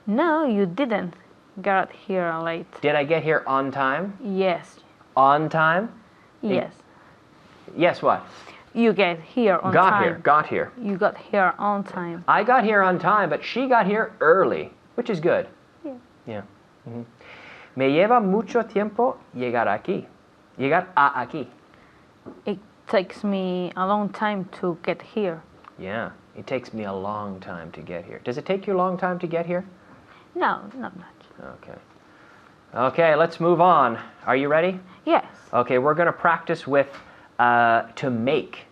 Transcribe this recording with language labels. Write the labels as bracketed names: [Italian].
[English] No, you didn't get here late. Did I get here on time? Yes. On time? Yes. Yes, what? You get here on time. Got here. You got here on time. I got here on time, but she got here early, which is good. Yeah. [Spanish] Me lleva mucho tiempo llegar aquí. Llegar a aquí. [English] It takes me a long time to get here. Yeah, it takes me a long time to get here. Does it take you a long time to get here? No, not much. Okay. Okay, let's move on. Are you ready? Yes. Okay, we're going to practice with to make.